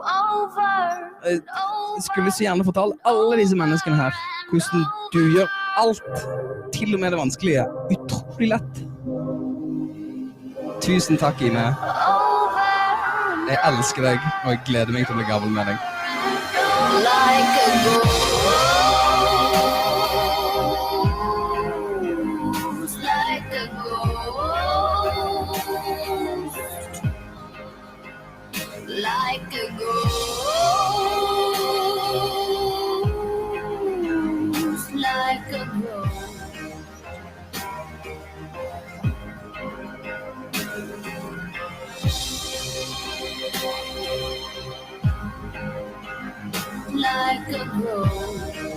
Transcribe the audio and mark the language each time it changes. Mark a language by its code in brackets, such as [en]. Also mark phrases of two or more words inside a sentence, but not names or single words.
[no] Jeg skulle så gjerne fortelle alle disse menneskene her hvordan du gjør alt, til og med det vanskelige, utrolig lett. Tusen takk, Ine. Jeg elsker deg, og jeg gleder meg til å bli gammel med deg. [en] Like a ghost, like a like a ghost.